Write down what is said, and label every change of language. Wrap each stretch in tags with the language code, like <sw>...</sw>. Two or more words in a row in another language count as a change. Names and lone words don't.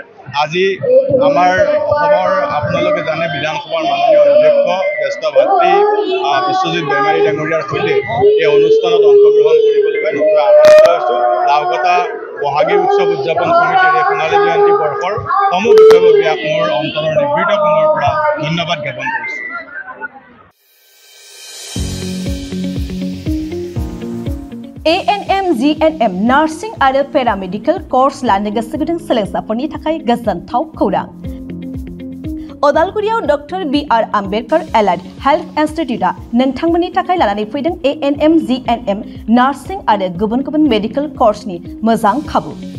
<as>আজি আমাৰ অসমৰ আপোনালোকে জানে বিধানসভাৰ মাননীয় অধ্যক্ষ জ্যেষ্ঠ ভাতৃ বিশ্বজিৎ দৈমাৰী ডাঙৰীয়াৰ সৈতে এই অনুষ্ঠানত অংশগ্ৰহণ কৰিবলৈ পাই নতুন আনন্দিত হৈছোঁ। নাওকাটা বহাগী উৎসৱ উদযাপন সমিতিৰ এই সোণালী জয়ন্তী বৰ্ষৰ সমূহ বিষয়ববীয়াক মোৰ অন্তৰৰ নিভৃত কোণৰ পৰা ধন্যবাদ জ্ঞাপন কৰিছোঁ।</as> <brx>ANM GNM नार्सिं आरो</brx> <en>paramedical course</en> <brx>लानो गोसो गुदुं सोलोंसाफोरनि थाखाय गोजोनथाव खौरां। अदालगुरियाव डक्टर BR आम्बेडकर एलाइड हेल्थ इन्स्टिट्यूटआ नोंथांमोननि थाखाय लानानै फैदों ANM GNM नार्सिं आरो गुबुन गुबुन</brx> <en>medical course</en> <brx>मोजां खाबु।</brx>